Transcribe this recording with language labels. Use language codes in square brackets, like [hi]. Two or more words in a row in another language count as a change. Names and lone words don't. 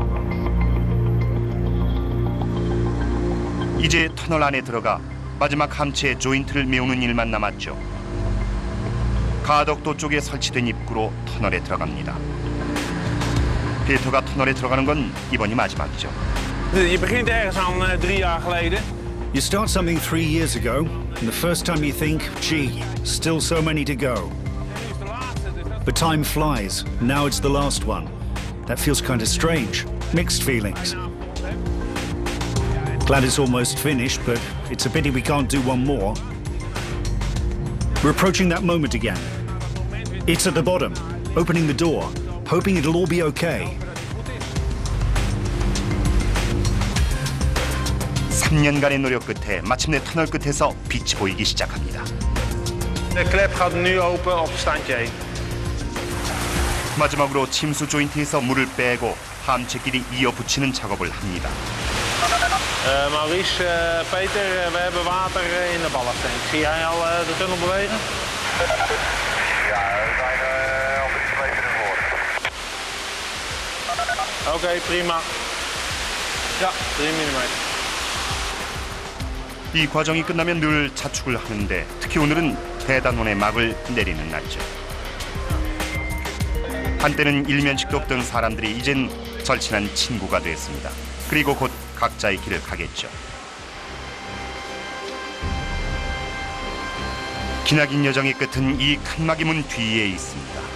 [ko] 이제 터널 안에 들어가 마지막 함체의 조인트를 메우는 일만 남았죠. 가덕도 쪽에 설치된 입구로 터널에 들어갑니다. 피에터가 터널에 들어가는 건 이번이 마지막이죠. [nl] Je begint ergens aan 3 jaar geleden. [en] You start something 3 years ago, and the first time you think, gee, still so many to go. But time flies. Now it's the last one. That feels kind of strange. Mixed feelings. Glad it's almost finished, but it's a pity we can't do one more. We're approaching that moment again. It's at the bottom, opening the door, hoping it'll all be okay. [ko] 3년간의 노력 끝에 마침내 터널 끝에서 빛이 보이기 시작합니다. [nl] De klep gaat nu open op standje 1. [ko] 마지막으로 침수 조인트에서 물을 빼고 함체끼리 이어 붙이는 작업을 합니다. [nl] Maurice, Peter, we hebben water in de ballentank. Zie jij al de tunnel bewegen? Ja, we zijn op 2 meter voor. Oké, prima. Ja, 3 mm. [ko] 이 과정이 끝나면 늘 자축을 하는데 특히 오늘은 대단원의 막을 내리는 날이죠. 한때는 일면식도 없던 사람들이 이젠 절친한 친구가 됐습니다. 그리고 곧 각자의 길을 가겠죠. 기나긴 여정의 끝은 이 칸막이 문 뒤에 있습니다.